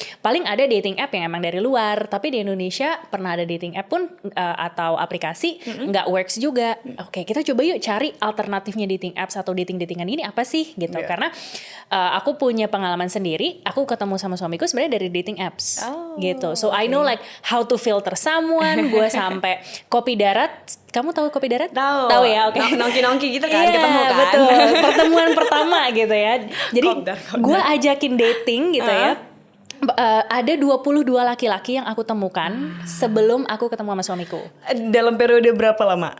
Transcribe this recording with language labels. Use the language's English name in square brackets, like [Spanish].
[Indonesian] Paling ada dating app yang emang dari luar, tapi di Indonesia pernah ada dating app pun atau aplikasi nggak works juga. Oke, kita coba yuk cari alternatifnya dating apps atau dating-datingan ini apa sih gitu. Karena aku punya pengalaman sendiri, aku ketemu sama suamiku sebenarnya dari dating apps gitu. [English] So I know like how to filter someone. [Indonesian] Gue sampai Kopi Darat. Kamu tahu Kopi Darat? Tahu Ya, oke. Nongki-nongki gitu kan, ketemu kan. Betul, pertemuan pertama gitu ya. Jadi gue ajakin dating gitu ya. Ada 22 laki-laki yang aku temukan sebelum aku ketemu sama suamiku. Dalam periode berapa lama?